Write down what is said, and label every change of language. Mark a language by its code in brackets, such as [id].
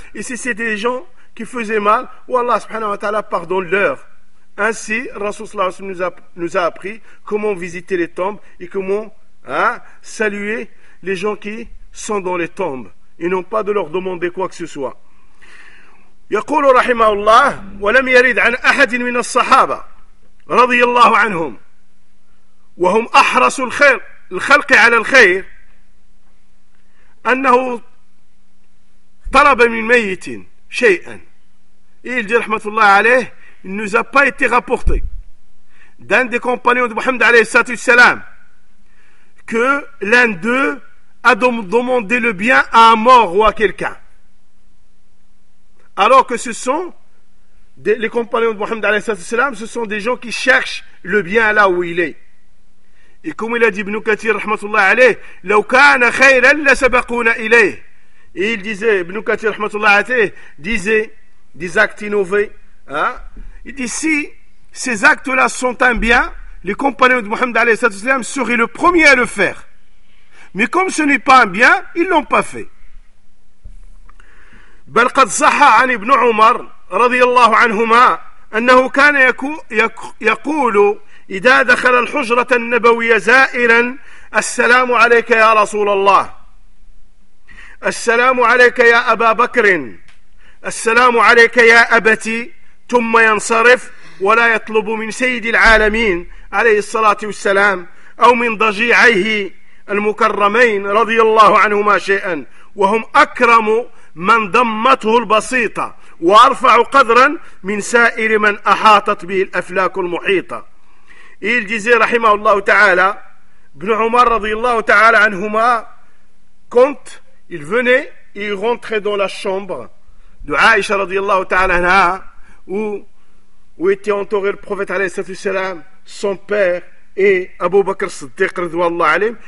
[fr] Et si c'était des gens qui faisaient mal, ou Allah, [ar] subhanahu wa ta'ala, [fr] pardonne-leur. Ainsi, Rasoul [ar] sallallahu alayhi wa sallam [fr] nous a appris comment visiter les tombes et comment, hein, saluer les gens qui sont dans les tombes. Et non pas de leur demander quoi que ce soit. [ar] يقول رحمه الله ولم يرد عن أحد من الصحابة رضي الله عنهم وهم أحرص الخير الخلق على الخير أنه طلب من ميت شيئا. [fr] Il dit [ar] رحمة الله عليه, [fr] il nous a pas été rapporté d'un des compagnons de Mohammed [ar] عليه الصلاة والسلام [fr] que l'un d'eux à demander le bien à un mort ou à quelqu'un. Alors que ce sont les compagnons de Mohammed alayhi salatu wasalam, ce sont des gens qui cherchent le bien là où il est. Et comme il a dit Ibn Kathir rahmatullah alayh, [ar] law kana khayran la sabaquna ilayh. [fr] Et il disait, Ibn Kathir rahmatullah alayh, disait des actes innovés, hein? Il dit, si ces actes là sont un bien, les compagnons de Mohammed alayhi salatu wasalam seraient le premier à le faire. Mais comme ce n'est pas un bien, ils l'ont pas fait. [ar] بل قد صح عن ابن عمر رضي الله عنهما أنه كان يقول إذا دخل الحجرة النبوية زائرا السلام عليك يا رسول الله السلام عليك يا أبا بكر السلام عليك يا أبتي ثم ينصرف ولا يطلب من سيد العالمين عليه الصلاة والسلام أو من ضجيعيه المكرمين رضي الله عنهما شيئا وهم أكرم من ضمته البسيطة وأرفع قدرا من سائر من أحاطت به الأفلاك المحيطة. [fr] Il disait [ar] رحمه الله تعالى ابن عمر رضي الله تعالى عنهما [fr] quand il venait, il rentrait dans la chambre de Aïcha [ar] رضي الله تعالى عنها [fr] où était entouré le prophète [ar] عليه الصلاة والسلام, [fr] son père et Abu Bakr Siddiq [ar] رضي الله عليهم.